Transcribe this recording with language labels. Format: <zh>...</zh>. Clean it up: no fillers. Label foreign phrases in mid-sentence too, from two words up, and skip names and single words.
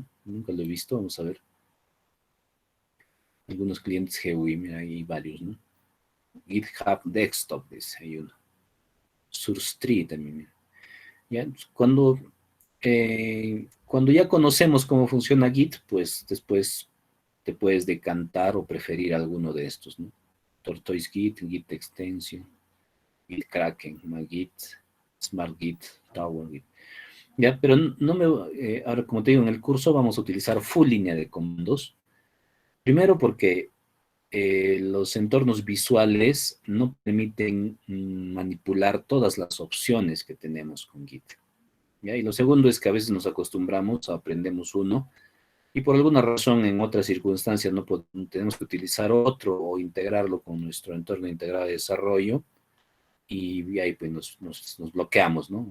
<es>Nunca lo he visto, vamos a ver. Algunos clientes GUI, mira, hay varios, ¿no? GitHub Desktop, dice, hay uno. SourceTree también, mira. ¿Ya? Cuando ya conocemos cómo funciona Git, pues después te puedes decantar o preferir alguno de estos, ¿no? Tortoise Git, Git Extension, Git Kraken, Magit, Smart Git, Tower Git. Ya, pero no me, ahora como te digo, en el curso vamos a utilizar full línea de comandos. Primero porque los entornos visuales no permiten manipular todas las opciones que tenemos con Git. ¿Ya? Y lo segundo es que a veces nos acostumbramos, aprendemos uno, y por alguna razón en otras circunstancias no tenemos que utilizar otro o integrarlo con nuestro entorno integrado de desarrollo, y ahí pues nos bloqueamos, ¿no?</es>